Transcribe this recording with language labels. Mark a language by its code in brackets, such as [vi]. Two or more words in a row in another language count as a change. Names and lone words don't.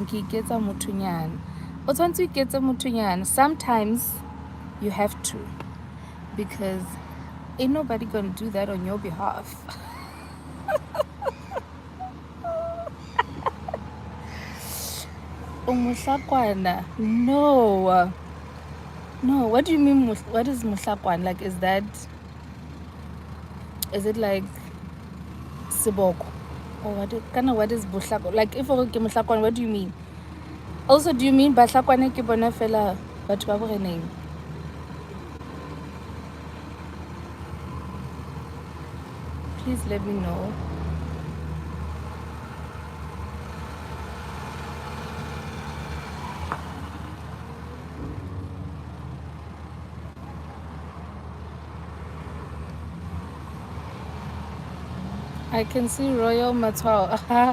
[st] Ki iketsa mothunyana. O tshwantse o iketse mothunyana. [en] Sometimes you have to, because ain't nobody gonna do that on your behalf. [st] Umuhlakwana. [en] No. No, what do you mean? What is muhlakwana? Like, is it like siboko? Or what is buhlakwana? Like, if [st] o ke muhlakwana, [en] what do you mean? Also, do you mean [st] bahlakwana ke bona fela batho ba Boreneng? [en] Please let me know. I can see Royal Matwao.